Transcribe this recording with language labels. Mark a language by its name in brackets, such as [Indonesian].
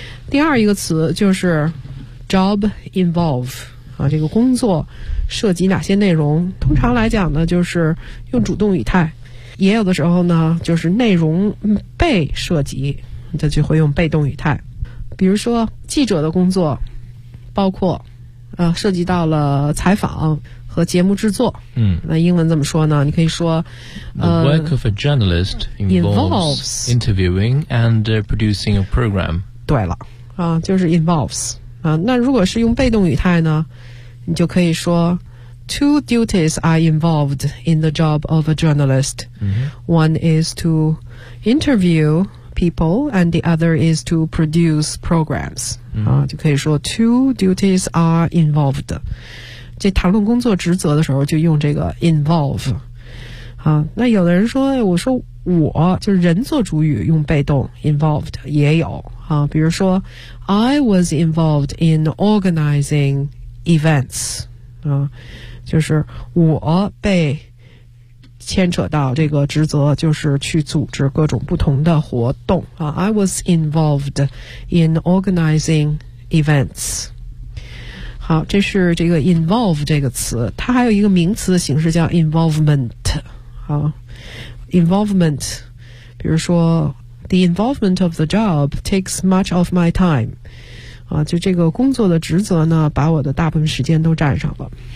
[Chinese] 第二一个词就是job involve 啊，这个工作涉及哪些内容通常来讲呢就是用主动语态也有的时候呢就是内容被涉及这就会用被动语态比如说记者的工作包括涉及到了采访和节目制作嗯，那英文怎么说呢你可以说 [English] The work of a journalist involves interviewing and producing a program [Chinese] 对了啊，就是 involves啊，那如果是用被动语态呢你就可以说 [English] two duties are involved in the job of a journalist、 mm-hmm. one is to interview people and the other is to produce programs、mm-hmm. [Chinese] 啊，就可以说 [English] two duties are involved [Chinese] 这谈论工作职责的时候就用这个 [English] involve [Chinese] 啊，那有的人说我说我就是人做主语用被动 [English] involved [Chinese] 也有啊，比如说 [English] I was involved in organizing events [Chinese] 啊，就是我被牵扯到这个职责，就是去组织各种不同的活动啊。 [English] I was involved in organizing events。 [Chinese] 好，这是这个 involve 这个词，它还有一个名词的形式叫 involvement。好 ，involvement， 比如说 [English] the involvement of the job takes much of my time。 [Chinese] 啊，就这个工作的职责呢，把我的大部分时间都占上了。